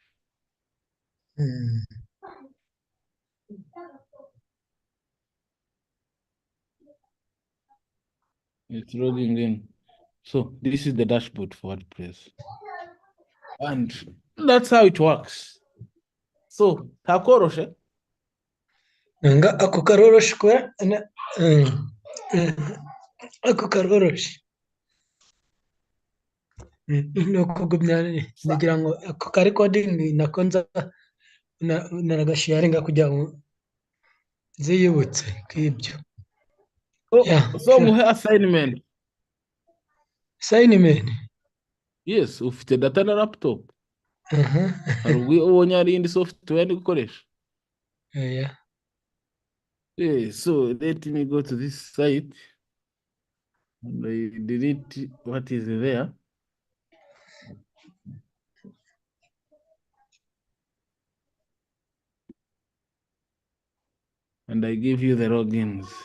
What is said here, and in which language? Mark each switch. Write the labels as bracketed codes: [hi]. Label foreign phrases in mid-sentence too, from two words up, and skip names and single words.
[en] It's logging in. So this is the dashboard for WordPress. And that's how it works. [rw] So takoroshe. Nga ako karoroshe kubera ako karoroshe ni ukugumya ngira ngo ako ka recording nako naragasharinga kugira ngo ziyibutse k'ibyo. So muhe assignment. Assignment. Yes, ufite data na laptop. Hari ubwo ubonye hari indi software ndi gukoresha. Yeah. [en] So let me go to this site and I delete what is there. And I give you the logins.